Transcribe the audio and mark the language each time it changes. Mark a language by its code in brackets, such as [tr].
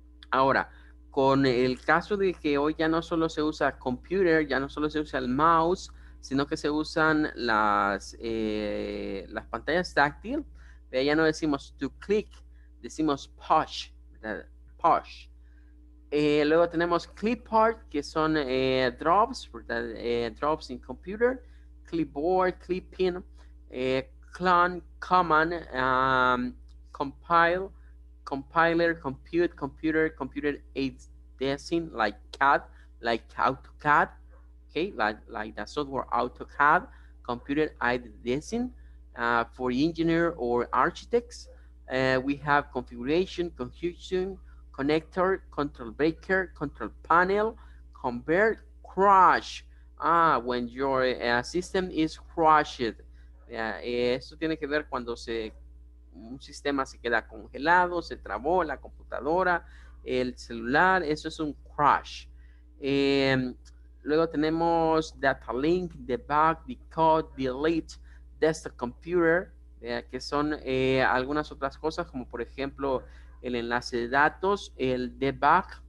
[es] Ahora, con el caso de que hoy ya no solo se usa computer, ya no solo se usa el mouse, sino que se usan las pantallas táctil, ya no decimos [en] to click, [es] decimos push, ¿verdad? Push. Luego tenemos clipart, que son drops, ¿verdad? [en] Drops in computer, clipboard, clipping, clone, command, compile, compiler, compute, computer, computer aids desing, like CAD, like AutoCAD, okay, like the software AutoCAD, computer aid desing for engineer or architects. We have configuration, confusion, connector, control breaker, control panel, convert, crash. When your system is crashed. [es] Esto tiene que ver cuando un sistema se queda congelado, se trabó la computadora, el celular, eso es un crash. Luego tenemos data link, debug, decode, delete, desktop computer, que son algunas otras cosas como por ejemplo el enlace de datos, el debug.